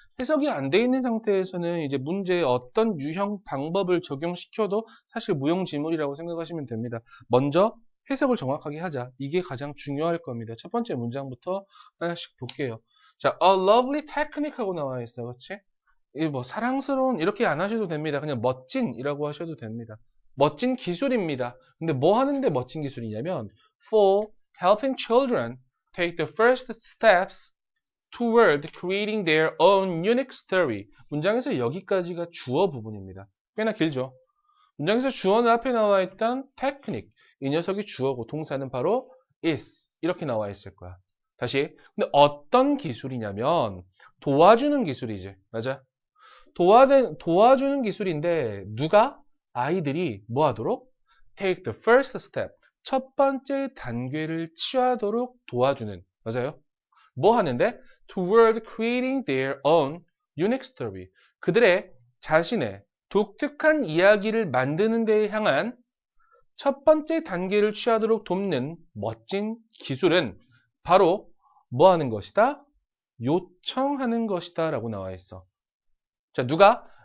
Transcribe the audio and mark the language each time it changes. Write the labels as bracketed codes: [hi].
[ko] 해석이 안 돼 있는 상태에서는 이제 문제에 어떤 유형 방법을 적용시켜도 사실 무용지물이라고 생각하시면 됩니다. 먼저 해석을 정확하게 하자. 이게 가장 중요할 겁니다. 첫 번째 문장부터 하나씩 볼게요. 자, [en] a lovely technique [ko] 하고 나와 있어. 그렇지? 이 뭐 사랑스러운 이렇게 안 하셔도 됩니다. 그냥 멋진이라고 하셔도 됩니다. 멋진 기술입니다. 근데 뭐 하는데 멋진 기술이냐면 [en] for helping children take the first steps toward creating their own unique story. [ko] 문장에서 여기까지가 주어 부분입니다. 꽤나 길죠? 문장에서 주어는 앞에 나와 있던 technique. 이 녀석이 주어고 동사는 바로 is. 이렇게 나와 있을 거야. 다시. 근데 어떤 기술이냐면 도와주는 기술이지. 맞아? 도와주는 기술인데 누가? 아이들이 뭐 하도록? [en] Take the first step. [ko] 첫 번째 단계를 취하도록 도와주는. 맞아요? 뭐 하는데? [en] Toward creating their own unique story. [ko] 그들의 자신의 독특한 이야기를 만드는 데에 향한 첫 번째 단계를 취하도록 돕는 멋진 기술은 바로 뭐 하는 것이다? 요청하는 것이다 라고 나와 있어. 자, 누가?